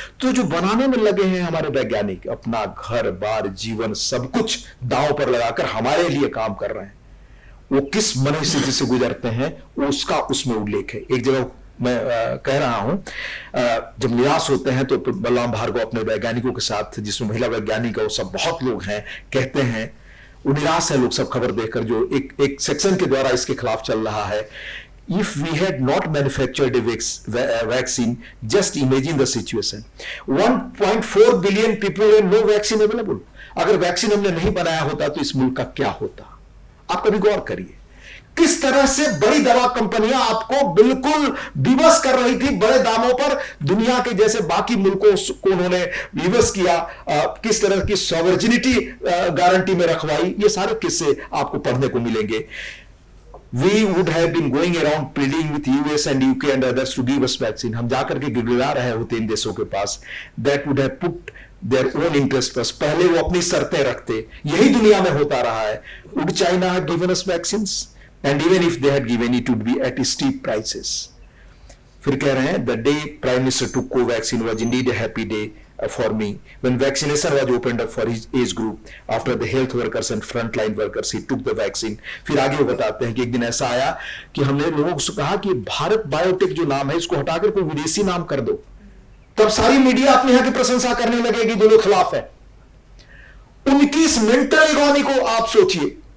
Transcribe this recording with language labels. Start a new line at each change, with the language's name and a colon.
Hindi: तो जो बनाने में लगे हैं हमारे वैज्ञानिक, अपना घर बार जीवन सब कुछ दांव पर लगाकर हमारे लिए काम कर रहे हैं, वो किस मनस्थिति से गुजरते हैं उसका उसमें उल्लेख है। एक जगह मैं कह रहा हूं, जब निराश होते हैं तो बलराम भार्गव अपने वैज्ञानिकों के साथ, जिसमें महिला वैज्ञानिक और सब बहुत लोग हैं, कहते हैं वो निराश है लोग सब खबर देखकर जो एक सेक्शन के द्वारा इसके खिलाफ चल रहा है।
English: If we had not manufactured a vaccine, just imagine the situation. 1.4 billion people and no vaccine available.
Hindi: अगर वैक्सीन हमने नहीं बनाया होता तो इस मुल्क का क्या होता? आप कभी गौर करिए किस तरह से बड़ी दवा कंपनियां आपको बिल्कुल विवश कर रही थी बड़े दामों पर, दुनिया के जैसे बाकी मुल्कों को उन्होंने विवश किया, किस तरह की सॉवरेनिटी गारंटी में रखवाई, ये सारे किस्से आपको पढ़ने को मिलेंगे।
English: We would have been going around pleading with US and UK and others to give us vaccine.
Hindi: हम जाकर के गिड़गिड़ा रहे होते इन देशों के पास।
English: That would have put their own interest first.
Hindi: पहले वो अपनी शर्तें रखते। यही दुनिया में होता रहा है।
English: Would China have given us vaccines? And even if they had given, it would be at steep prices.
Hindi: फिर कह रहे हैं,
English: the day Prime Minister took Covaxin was indeed a happy day for me. When vaccination was opened up for his age group, after the health workers and frontline workers, he took the vaccine.
Hindi: फिर आगे वो बताते हैं कि एक दिन ऐसा आया कि हमने लोगों से कहा कि भारत बायोटेक जो नाम है इसको हटाकर कोई विदेशी नाम कर दो। तब सारी मीडिया अपने यहाँ की प्रशंसा करने लगेगी, दोनों खिलाफ है। उनकी इस मेंटल इकोनॉमी को आप सोचिए।